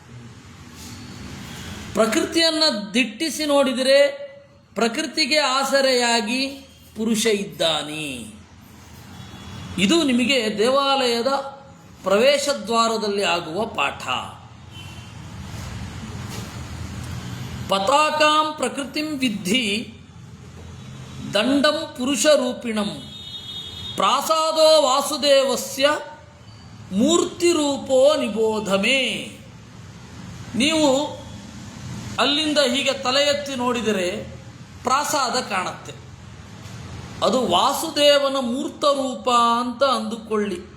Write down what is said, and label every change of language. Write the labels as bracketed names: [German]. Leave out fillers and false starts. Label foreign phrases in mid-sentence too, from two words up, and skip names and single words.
[Kannada] ಪ್ರಕೃತಿಯನ್ನು ದಿಟ್ಟಿಸಿ ನೋಡಿದರೆ ಪ್ರಕೃತಿಗೆ ಆಸರೆಯಾಗಿ ಪುರುಷ ಇದ್ದಾನೆ. ಇದು ನಿಮಗೆ ದೇವಾಲಯದ ಪ್ರವೇಶ ದ್ವಾರದಲ್ಲಿ ಆಗುವ ಪಾಠ. [Sanskrit] ಪತಾಕಾಂ ಪ್ರಕೃತಿಂ ವಿದ್ಧಿ ದಂಡಂ ಪುರುಷ ರೂಪಿಣಂ ಪ್ರಾಸಾದೋ ವಾಸುದೇವಸ್ಯ ಮೂರ್ತಿ ರೂಪೋ ನಿಬೋಧಮೇ. [Kannada] ನೀವು ಅಲ್ಲಿಂದ ಹೀಗೆ ತಲೆ ಎತ್ತಿ ನೋಡಿದರೆ ಪ್ರಾಸಾದ ಕಾಣುತ್ತೆ. ಅದು ವಾಸುದೇವನ ಮೂರ್ತ ರೂಪ ಅಂತ ಅಂದುಕೊಳ್ಳಿ.